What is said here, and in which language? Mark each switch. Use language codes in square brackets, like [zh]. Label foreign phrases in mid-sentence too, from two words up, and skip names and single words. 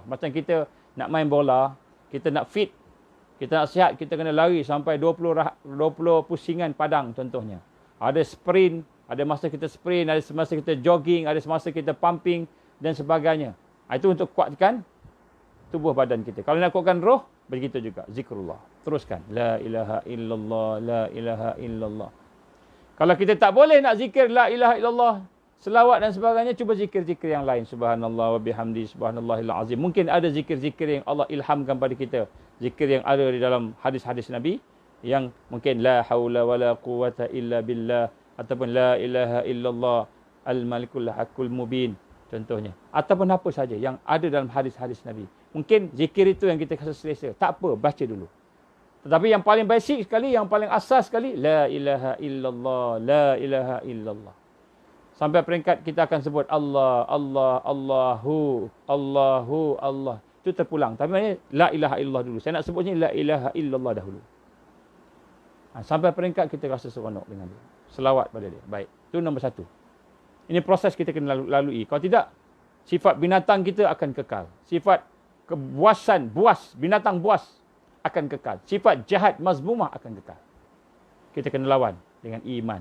[ms] Macam kita nak main bola, kita nak fit, kita nak sihat, kita kena lari sampai 20 pusingan padang contohnya. Ada sprint, ada masa kita sprint, ada masa kita jogging, ada masa kita pumping dan sebagainya. Itu untuk kuatkan tubuh badan kita. Kalau nak kuatkan roh, begitu juga. Zikrullah. Teruskan. [ar] لا إله إلا الله، لا إله إلا الله. [ms] Kalau kita tak boleh nak zikir [ar] لا إله إلا الله, [ms] selawat dan sebagainya, cuba zikir-zikir yang lain. [ar] سبحان الله وبحمده، سبحان الله العظيم. [ms] Mungkin ada zikir-zikir yang Allah ilhamkan pada kita. Zikir yang ada di dalam hadis-hadis Nabi. Yang mungkin [ar] لا حول ولا قوة إلا بالله. Ataupun لا إله إلا الله الملك الحق المبين. [ms] Contohnya. Ataupun apa saja yang ada dalam hadis-hadis Nabi. Mungkin zikir itu yang kita rasa selesa. Tak apa, baca dulu. Tetapi yang paling basic sekali, yang paling asas sekali, [ar] لا إله إلا الله، لا إله إلا الله. [ms] Sampai peringkat kita akan sebut [ar] الله، الله، الله، الله، الله. [ms] Itu terpulang. Tapi maknanya [ar] لا إله إلا الله [ms] dulu. Saya nak sebut ni [ar] لا إله إلا الله [ms] dahulu. Sampai peringkat kita rasa seronok dengan dia. Selawat pada dia. Baik. Itu nombor satu. Ini proses kita kena lalui. Kalau tidak, sifat binatang kita akan kekal. Sifat kebuasan, buas, binatang buas akan kekal. Sifat jahat, mazmumah akan kekal. Kita kena lawan dengan iman.